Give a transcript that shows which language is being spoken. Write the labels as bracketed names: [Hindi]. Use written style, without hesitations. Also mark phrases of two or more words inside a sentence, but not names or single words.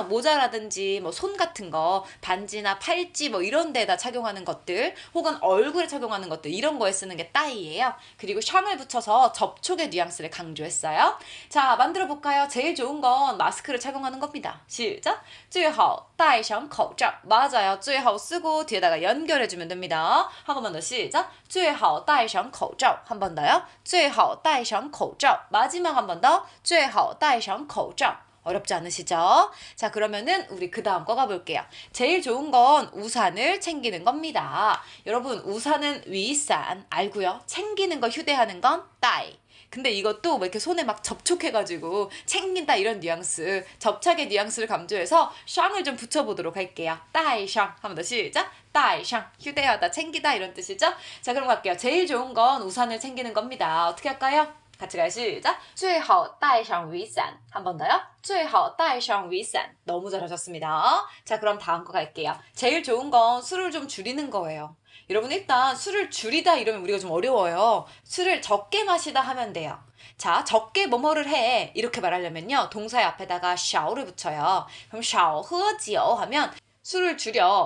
[Korean] 모자라든지 뭐 손 같은 거 반지나 팔찌 뭐 이런 데다 착용하는 것들 혹은 얼굴에 착용하는 것들 이런 거에 쓰는 게 따이예요. 그리고 샹을 붙여서 접촉의 뉘앙스를 강조했어요. 자, 만들어 볼까요? 제일 좋은 건 마스크를 착용하는 겁니다. 시작. [Chinese] 最好 戴上口罩 맞아요. [Korean] 最好 쓰고 뒤에다가 연결해주면 됩니다. 한 번만 더 시작. [Chinese] 最好 戴上口罩 [Korean] 한 번 더요. [Chinese] 最好 戴上口罩 [Korean] 마지막 한 번 더. [Chinese] 最好 戴上口罩 [Korean] 어렵지 않으시죠? 자, 그러면은 우리 그 다음 거 가볼게요. 제일 좋은 건 우산을 챙기는 겁니다. 여러분 우산은 위산 알고요? 챙기는 거 휴대하는 건 따이. 근데 이것도 뭐 이렇게 손에 막 접촉해가지고 챙긴다 이런 뉘앙스 접착의 뉘앙스를 강조해서 샹을 좀 붙여보도록 할게요. 따이샹 한 번 더 시작. 따이샹 휴대하다 챙기다 이런 뜻이죠. 자, 그럼 갈게요. 제일 좋은 건 우산을 챙기는 겁니다. 어떻게 할까요? 같이 가요. 시작. [Chinese] 最好带上雨伞. [Korean] 한 번 더요. [Chinese] 最好带上雨伞. [Korean] 너무 잘하셨습니다. 자, 그럼 다음 거 갈게요. 제일 좋은 건 술을 좀 줄이는 거예요. 여러분 일단 술을 줄이다 이러면 우리가 좀 어려워요. 술을 적게 마시다 하면 돼요. 자, 적게 뭐뭐를 해. 이렇게 말하려면요. 동사의 앞에다가 少를 붙여요. 그럼 [Chinese] 少喝酒 [Korean] 하면 술을 줄여.